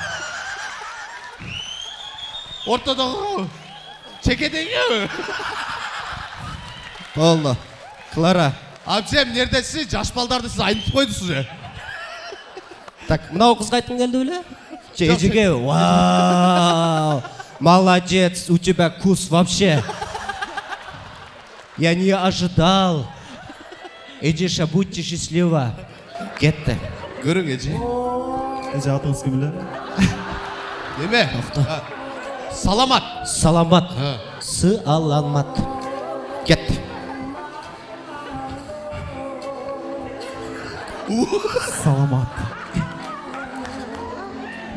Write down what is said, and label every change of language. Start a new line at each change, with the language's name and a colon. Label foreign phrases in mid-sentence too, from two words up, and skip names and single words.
Kyrgyz: Ортодогу. Чекедеги. Болду. Клара. Абжем, нердесиз? Жаш балдарды сиз айнытып койдусуз же. Так, мынау кызга айткың келди беле? Эжеге. Вау!
Russian: Молодец, у тебя вкус вообще. Я не ожидал. Эжеша, будьте счастлива.
Kyrgyz: Кетти. Көрүң, эже. Эже атыңыз ким эле? Неме? Саламат. Саламат. Саламат. Кетти. Саламат.